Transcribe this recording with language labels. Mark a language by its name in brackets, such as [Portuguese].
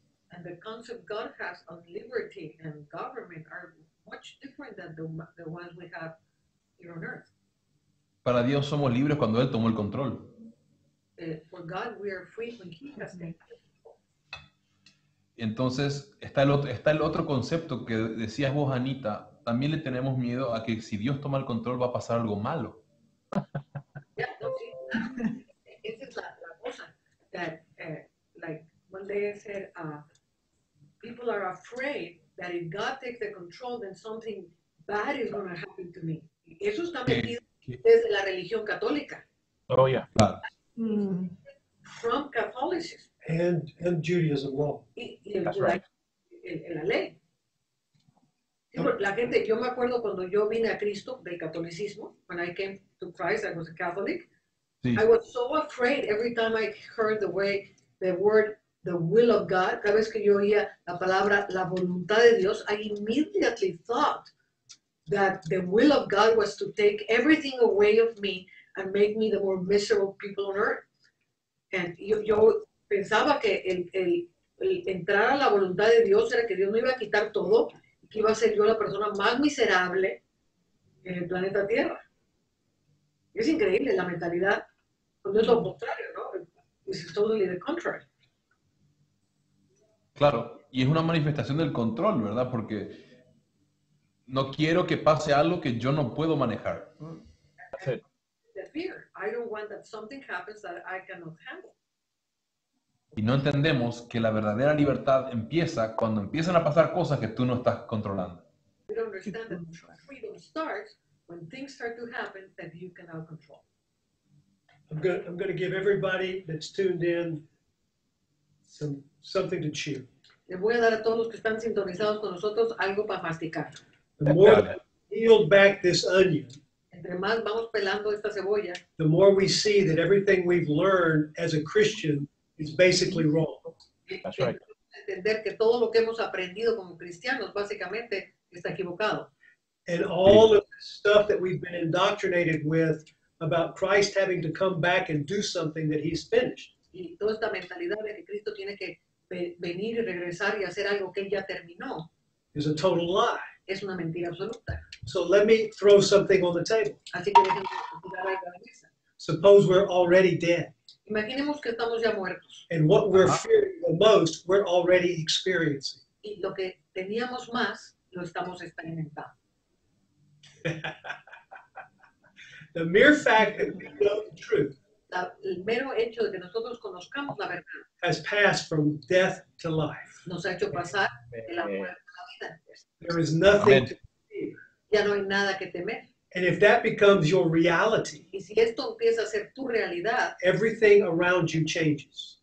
[English] And the concept God has of liberty and government are much different than the ones we have here on earth. [Spanish] Para Dios somos libres cuando Él tomó el control. [English] For God, we are free when He has taken it. [Spanish] Entonces está el otro concepto que decías vos, Anita. También le tenemos miedo a que si Dios toma el control va a pasar algo malo. Yeah, no, sí, esa es la cosa. [English] That, like one day I said, people are afraid that if God takes the control, then something bad is going to happen to me. [Spanish] Eso está metido desde la religión católica. [English] Oh, yeah. [Spanish] Claro. [English] From Catholicism. And Judaism law. [Spanish] Y [English] That's right. [Spanish] en la ley. Sí, la gente, yo me acuerdo cuando yo vine a Cristo del catolicismo, [English] when I came to Christ, I was a Catholic. [Spanish] Sí. [English] I was so afraid every time I heard the word, the will of God. [Spanish] Cada vez que yo oía la palabra, la voluntad de Dios, [English] I immediately thought that the will of God was to take everything away of me and make me the more miserable people on earth. And [Spanish] yo pensaba que el entrar a la voluntad de Dios era que Dios me iba a quitar todo y que iba a ser yo la persona más miserable en el planeta Tierra. Es increíble la mentalidad, cuando es lo contrario, ¿no? [English] It's totally the contrary. [Spanish] Claro, y es una manifestación del control, ¿verdad? Porque no quiero que pase algo que yo no puedo manejar. [English] That's it. The fear. I don't want that something happens that I cannot handle. [Spanish] Y no entendemos que la verdadera libertad empieza cuando empiezan a pasar cosas que tú no estás controlando. [English] We don't understand that true freedom starts when things start to happen that you cannot control. I'm going to give everybody that's tuned in something to chew. [Spanish] Les voy a dar a todos los que están sintonizados con nosotros algo para masticar. [English] The more [Spanish] Dale. [English] we peel back this onion, [Spanish] Entre más vamos pelando esta cebolla, [English] the more we see that everything we've learned as a Christian is basically wrong. That's right. [Spanish] entender que todo lo que hemos aprendido como cristianos básicamente está equivocado. [English] And all of the stuff that we've been indoctrinated with about Christ having to come back and do something that he's finished. [Spanish] Y toda esta mentalidad de que Cristo tiene que venir y regresar y hacer algo que él ya terminó [English] Is a total lie. [Spanish] es una mentira absoluta. [English] So let me throw something on the table. [Spanish] Así que déjenme tirar algo a la mesa. [English] Suppose we're already dead, [Spanish] Imaginemos que estamos ya muertos [English] and what we're fearing the most, we're already experiencing. [Spanish] y lo que teníamos más lo estamos experimentando. [English] The mere fact that we know the truth [Spanish] El mero hecho de que nosotros conozcamos la verdad [English] has passed from death to life. [Spanish] nos ha hecho pasar de la muerte a la vida. [English] There is nothing Amen. to fear. [Spanish] Ya no hay nada que temer. [English] And if that becomes your reality, [Spanish] Y si esto empieza a ser tu realidad, [English] everything around you changes.